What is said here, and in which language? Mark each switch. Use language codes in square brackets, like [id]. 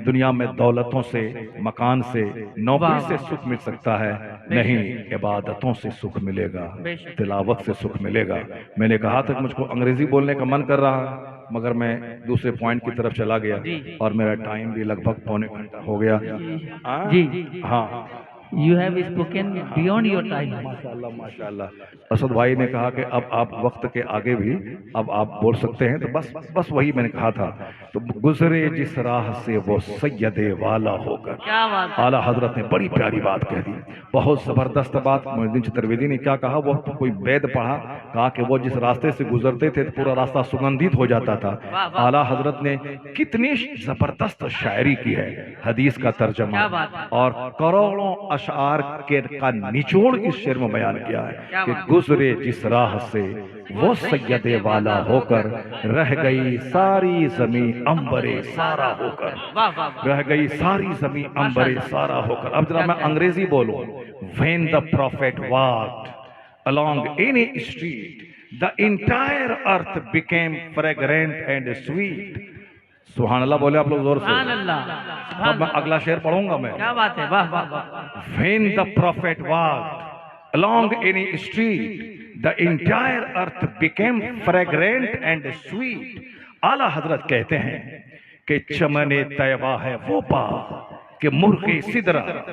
[ur] میں دولتوں سے، مکان سے، نوکری سے سکھ مل سکتا ہے، نہیں عبادتوں سے سکھ ملے گا، تلاوت سے سکھ ملے گا۔ میں نے کہا تھا کہ مجھ کو انگریزی بولنے کا من کر رہا مگر میں دوسرے پوائنٹ کی طرف چلا گیا اور میرا ٹائم بھی لگ بھگ پونے گھنٹہ ہو گیا۔ جی ہاں [en] you have spoken beyond your time [ur] ماشاءاللہ۔ اسد بھائی نے کہا کہ اب آپ وقت کے آگے بھی اب آپ بول سکتے ہیں، تو بس وہی میں نے کہا تھا۔ تو گزرے جس راہ سے وہ سید والا ہو کر، کیا بات ہے اعلیٰ حضرت نے بڑی پیاری بات کہہ دی، بہت زبردست بات۔ معین الدین چترویدی نے کیا کہا، وہ کوئی وید پڑھا، کہا کہ وہ جس راستے سے گزرتے تھے پورا راستہ سگندھت ہو جاتا تھا۔ اعلیٰ حضرت نے کتنی زبردست شاعری کی ہے، حدیث کا ترجمہ اور کروڑوں اشعار کا نچوڑ اس شعر میں بیان کیا ہے کہ گزرے جس راہ سے وہ سید والا ہو کر، رہ گئی ساری زمین امبرے سارا ہو کر، رہ گئی ساری زمین امبرے سارا ہو کر۔ اب ذرا میں انگریزی بولوں۔ [en] When the prophet walked along any street, the entire earth became fragrant and sweet. [ur] سبحان اللہ بولے آپ لوگ زور سے۔ سبحان اللہ اب میں اگلا شعر پڑھوں گا میں۔ کیا بات ہے، واہ واہ واہ۔ [en] When the prophet walked along any street, the entire earth became fragrant and sweet. [ur] اعلیٰ حضرت کہتے ہیں کہ چمن طیبہ ہے وہ باغ کہ مرغ سدرہ۔